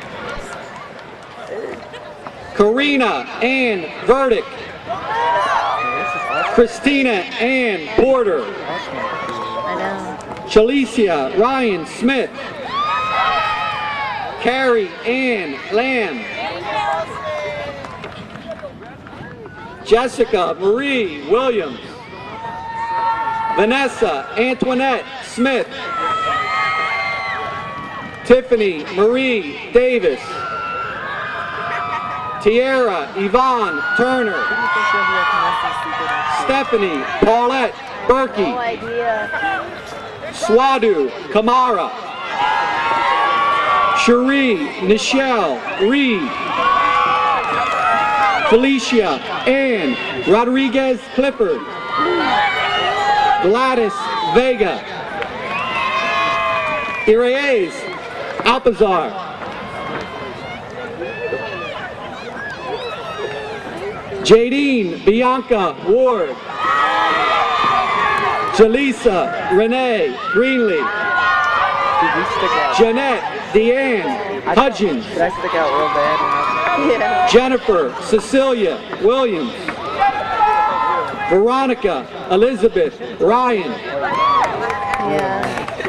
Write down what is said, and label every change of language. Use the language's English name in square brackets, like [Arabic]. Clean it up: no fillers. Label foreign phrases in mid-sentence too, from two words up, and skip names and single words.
[English] Karina Ann Verdick. Christina Ann Porter. Chalicia Ryan Smith. Carrie Ann Lamb. Jessica Marie Williams. Vanessa Antoinette Smith. Tiffany Marie Davis. Tiara Yvonne Turner. Stephanie Paulette Berkey. Swadu Kamara. Cherie Nichelle Reed. Felicia Ann Rodriguez Clifford. Gladys Vega. Iraez Alpazar. Jadine Bianca Ward. Jaleesa Renee Greenlee. Did you stick out? Jeanette Deanne Hudgens. Did I stick out real bad? Yeah. Jennifer Cecilia Williams. Veronica Elizabeth Ryan. Yeah.